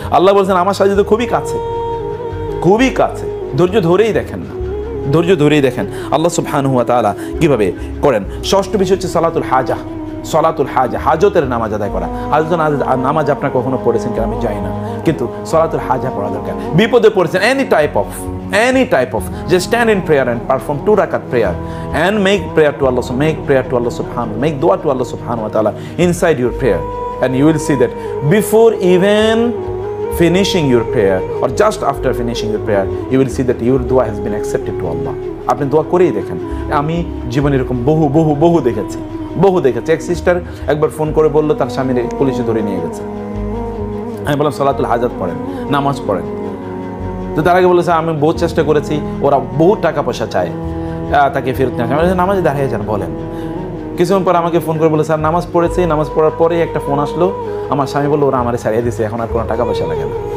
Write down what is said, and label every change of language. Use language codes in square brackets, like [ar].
[bn] আল্লাহ বলছেন আমার সাহায্য তো খুবই কাছে, খুবই কাছে। ধৈর্য ধরেই দেখেন না, ধৈর্য ধরেই দেখেন আল্লাহ সুবহানাহু ওয়া তাআলা কিভাবে করেন। ষষ্ঠ বিষয় হচ্ছে সালাতুল হাজা। সালাতুল হাজা, হাজতের নামাজ আদায় করা। হাজতের নামাজ আপনার কখনো পড়েছেন কিনা আমি জানি না, কিন্তু সালাতুল হাজা পড়া দরকার। বিপদে পড়েছেন, [en] any type of just stand in prayer and perform 2 rakat prayer and make prayer to Allah subhanahu, make dua to Allah subhanahu wa ta'ala inside your prayer, and you will see that before even finishing your prayer or just after finishing your prayer, you will see that your dua has been accepted to Allah. [bn] আপনি দোয়া করেই দেখেন। আমি জীবনে এরকম বহু দেখেছি। এক সিস্টার একবার ফোন করে বললো তার স্বামীর পুলিশে ধরে নিয়ে গেছে। আমি বললাম সালাতুল হাজাত পড়েন, নামাজ পড়েন। তো তার আগে বলেছে আমি বহু চেষ্টা করেছি, ওরা বহু টাকা পয়সা চায়, তাকে ফেরত নেওয়া। আমি বলছি নামাজে দাঁড়িয়ে যান, বলেন। কিছুক্ষণ পর আমাকে ফোন করে বলে স্যার নামাজ পড়েছি, নামাজ পড়ার পরেই একটা ফোন আসলো, আমার স্বামী বললো ওরা আমারে ছাড়িয়ে দিছে, এখন আর কোনো টাকা পয়সা লাগে না।